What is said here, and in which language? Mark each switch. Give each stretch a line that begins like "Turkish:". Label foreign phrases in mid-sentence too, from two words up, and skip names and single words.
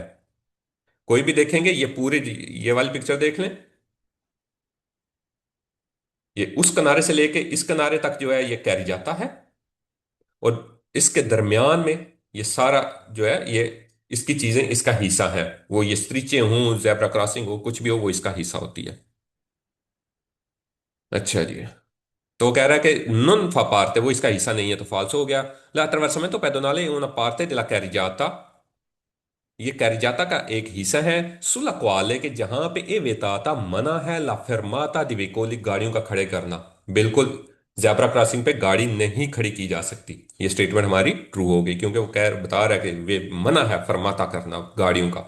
Urdu: کوئی بھی دیکھیں گے، یہ پورے، یہ والی پکچر دیکھ لیں، یہ اس کنارے سے لے کے اس کنارے تک جو ہے یہ کیری جاتا ہے، اور اس کے درمیان میں یہ سارا جو ہے، یہ اس کی چیزیں اس کا حصہ ہے. وہ یہ ستریچیں ہوں، زیبرا کراسنگ ہو، کچھ بھی ہو، وہ اس کا حصہ ہوتی ہے. اچھا جی۔ تو وہ کہہ رہا ہے کہ
Italian: non fa parte,
Urdu: وہ اس کا حصہ نہیں ہے، تو فالس ہو گیا.
Italian: l'attraversamento pedonale è una parte della carreggiata,
Urdu: یہ کیریجاتا کا ایک حصہ ہے,
Italian: sulla quale
Urdu: کہ جہاں پے
Italian: è vietata
Urdu: منع ہے
Italian: la fermata di veicoli,
Urdu: گاڑیوں کا کھڑے کرنا. بالکل، زیبرا کراسنگ پے گاڑی نہیں کھڑی کی جا سکتی. یہ اسٹیٹمنٹ ہماری ٹرو ہو گئی، کیونکہ وہ کہہ بتا رہا ہے کہ وے منع ہے فرماتا کرنا گاڑیوں کا.